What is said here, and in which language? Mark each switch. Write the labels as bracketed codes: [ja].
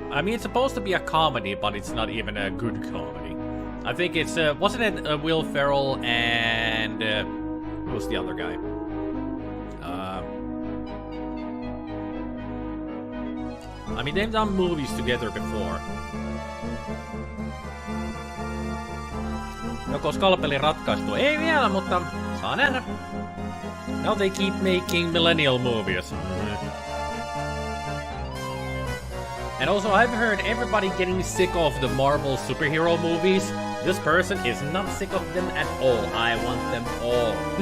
[en] I mean, it's supposed to be a comedy, but it's not even a good comedy. I think it's, wasn't it Will Ferrell and, who was the other guy? I mean, they've done movies together before. [fi] Joko Scalpeli ratkaistu? Ei vielä, mutta saa nähdä. [en] Now they keep making millennial movies. And also, I've heard everybody getting sick of the Marvel superhero movies. This person is not sick of them at all. I want them all.